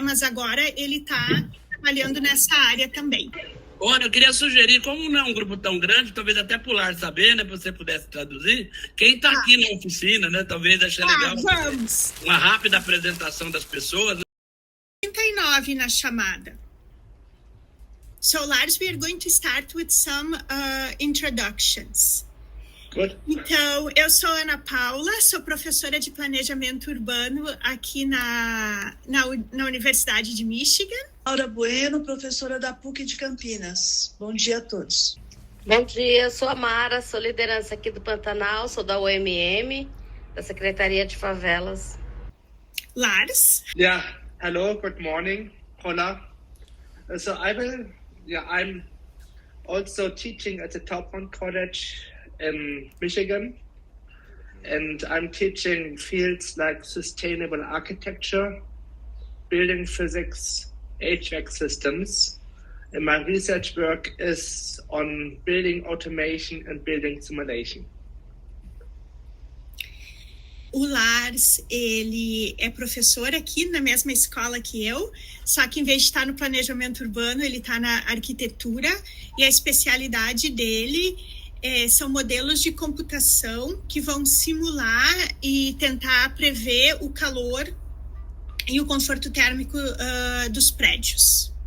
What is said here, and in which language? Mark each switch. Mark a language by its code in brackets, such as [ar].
[pt] Mas agora ele está trabalhando nessa área também. Olha, eu queria sugerir, como não é um grupo tão grande, talvez até pro Lars saber, né? Se você pudesse traduzir, quem está aqui na oficina, né? Talvez ache legal uma rápida apresentação das pessoas. 39 na chamada. [en] So, Lars, we are going to start with some introductions. Good. [pt] Então, eu sou Ana Paula, sou professora de planejamento urbano aqui na Universidade de Michigan. Laura Bueno, professora da PUC de Campinas. Bom dia a todos. Bom dia, sou a Mara, sou liderança aqui do Pantanal, sou da UMM, da Secretaria de Favelas. Lars? [en] Yeah, hello, good morning. Hola. So I'm also teaching at the Taubman College in Michigan, and I'm teaching fields like sustainable architecture, building physics, HVAC systems, and my research work is on building automation and building simulation. [pt] O Lars, ele é professor aqui na mesma escola que eu, só que em vez de estar no planejamento urbano, ele está na arquitetura, e a especialidade dele são modelos de computação que vão simular e tentar prever o calor e o conforto térmico dos prédios.